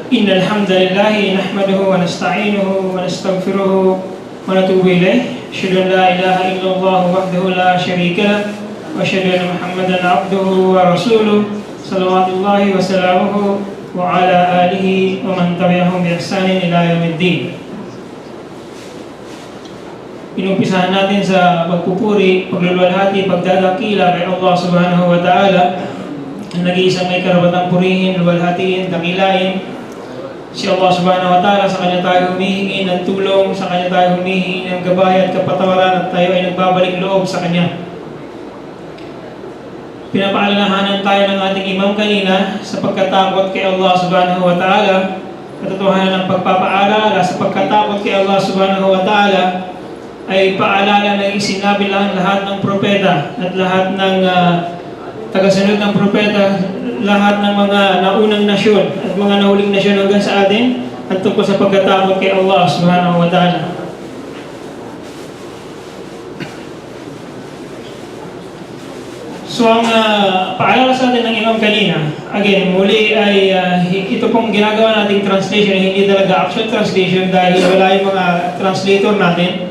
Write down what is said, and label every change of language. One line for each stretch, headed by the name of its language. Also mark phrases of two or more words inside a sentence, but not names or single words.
Arabic: إن الحمد لله نحمده ونستعينه ونستغفره ونتوب إليه أشهد أن لا إله إلا الله وحده لا شريك له وأشهد أن محمدا عبده ورسوله صلوات الله وسلامه وعلى آله ومن تبعهم بإحسان إلى يوم الدين.
Filipino: Inumpisahan natin sa pagpupuri, pagluluwalhati, pagdadakila kay
Arabic: الله سبحانه وتعالى,
Filipino: ang nag-iisang may karapatang purihin, luwalhatiin, dakilain. Si
Arabic: الله سبحانه وتعالى,
Filipino: sa Kanya tayo humihingi ng tulong, sa Kanya tayo humihingi ng gabay at kapatawaran, at tayo ay nagbabalik loob sa Kanya. Pinapaalalahanan tayo ng ating imam kanina sa pagkatakot kay
Arabic: الله سبحانه وتعالى,
Filipino: katotohanan ng pagpapaalala sa pagkatakot kay
Arabic: الله سبحانه وتعالى
Filipino: ay paalala na isinabi lahat ng propeta at lahat ng tagasunod ng propeta, lahat ng mga naunang nasyon at mga nahuling nasyon hanggang sa atin at tungkol sa pagkatakot kay
Arabic: الله سبحانه وتعالى.
Filipino: So ang paalala sa atin ng imam kanina, again, muli ay ito pong ginagawa nating translation, hindi talaga
English: actual translation
Filipino: dahil wala yung mga translator natin.